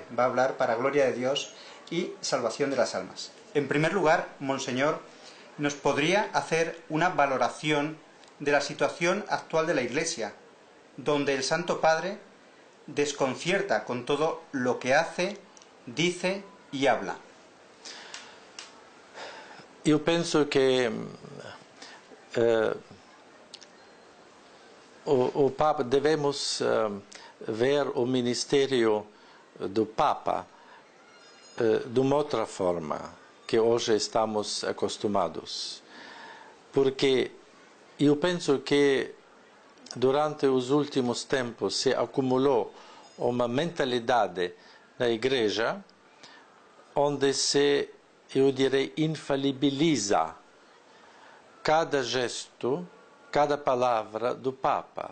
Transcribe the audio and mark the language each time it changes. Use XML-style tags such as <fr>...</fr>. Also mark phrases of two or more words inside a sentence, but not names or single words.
<es>Va a hablar para gloria de Dios y salvación de las almas. En primer lugar, Monseñor, ¿nos podría hacer una valoración de la situación actual de la Iglesia, donde el Santo Padre desconcierta con todo lo que hace, dice y habla?</es> <it>Io penso che</it> <pt>o Papa devemos ver o ministério do Papa de uma outra forma que hoje estamos acostumados, porque eu penso que durante os últimos tempos se acumulou uma mentalidade na Igreja onde se, eu direi, infalibiliza cada gesto, cada palavra do Papa.</pt>